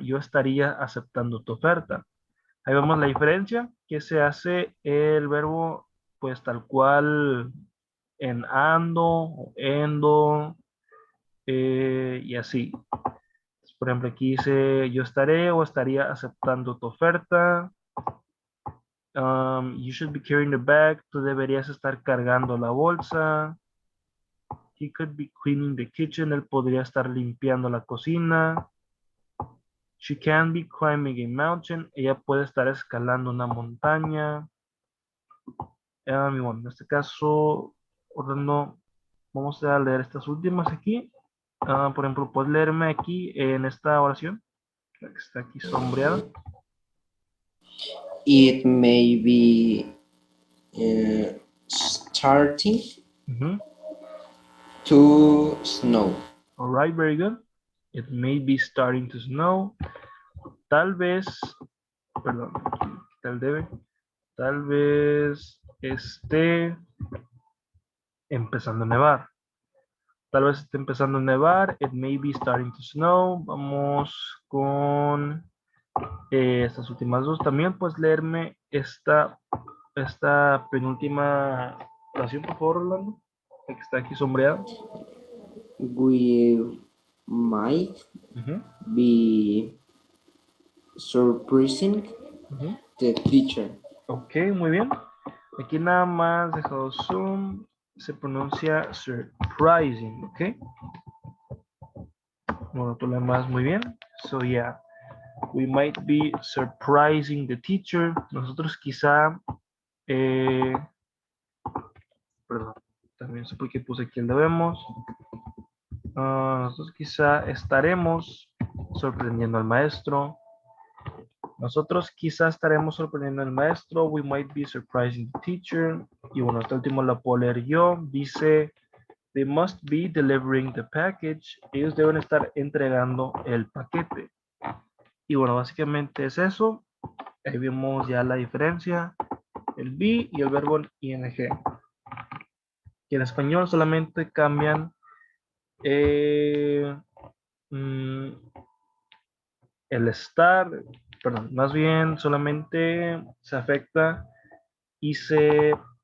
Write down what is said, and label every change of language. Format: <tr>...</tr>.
<es>Yo estaría aceptando tu oferta. Ahí vemos la diferencia, que se hace el verbo, pues tal cual en ando, o endo, y así. Por ejemplo, aquí dice yo estaré o estaría aceptando tu oferta.</es> <en>You should be carrying the bag.</en> <es>Tú deberías estar cargando la bolsa.</es> <en>He could be cleaning the kitchen.</en> <es>Él podría estar limpiando la cocina.</es> <en>She can be climbing a mountain.</en> <es>Ella puede estar escalando una montaña. Y bueno, en este caso, ordenando, vamos a leer estas últimas aquí. Por ejemplo, puedes leerme aquí en esta oración, la que está aquí sombreada.</es> <en>It may be starting to snow. All right, very good. It may be starting to snow.</en> <es>Tal vez, perdón, aquí tal debe. Tal vez esté empezando a nevar. Tal vez esté empezando a nevar.</es> <en>It may be starting to snow.</en> <es>Vamos con estas últimas dos. También puedes leerme esta penúltima oración, por favor, Orlando, la que está aquí sombreada.</es> <en>We might be surprising the teacher.</en> <es>Ok, muy bien. Aquí nada más dejado zoom. Se pronuncia surprising, ok. Bueno, tú lo más muy bien.</es> <en>So yeah, we might be surprising the teacher.</en> <es>Nosotros quizá, perdón, también sé por qué puse aquí el debemos. Nosotros quizá estaremos sorprendiendo al maestro. Nosotros quizá estaremos sorprendiendo al maestro.</es> <en>We might be surprising the teacher.</en> <es>Y bueno, este último lo puedo leer yo. Dice,</es> <en>they must be delivering the package.</en> <es>Ellos deben estar entregando el paquete. Y bueno, básicamente es eso. Ahí vemos ya la diferencia. El be y el verbo ing. Que en español solamente cambian el estar, perdón, más bien solamente se afecta y se</es>